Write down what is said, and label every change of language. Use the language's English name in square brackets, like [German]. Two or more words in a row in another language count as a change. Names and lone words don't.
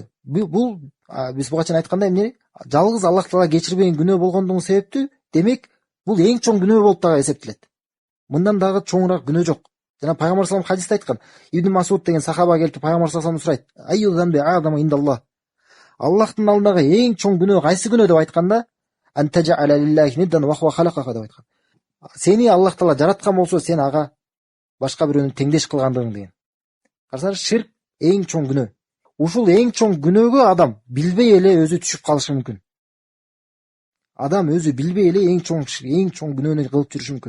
[Kyrgyz] Бул биз буга чейин айткандай эмне? Жалгыз Аллах Таала кечирбеген күнөө болгондугу себептүү, демек, бул эң чоң күнөө болуп дагы эсептелет. Мындан дагы чоңураак күнөө жок. Жана Пайгамбар [Arabic] صلى الله عليه [Kyrgyz] хадисте айткан, Ибн Масуд деген сахаба келип Пайгамбар [Arabic] صلى الله عليه [Kyrgyz] сурайт: [Arabic] "أي الذنب أعظم عند الله?" [Kyrgyz] Аллахтын алдындагы эң чоң күнөө кайсы күнөө деп айтканда, [Arabic] "أن تجعل لله ندا وهو خلقك" [Kyrgyz] деп айткан. Сени Аллах Таала жараткан болсо, сен ага башка бирөөнү теңдеш кылгандыгың деген. Карасаңар, ширк эң чоң күнөө. Ушул эң чоң күнөөгө адам билбей эле өзү түшүп калышы мүмкүн. Адам өзү билбей эле эң чоң күнөөнү кылып жүрүшү мүмкүн.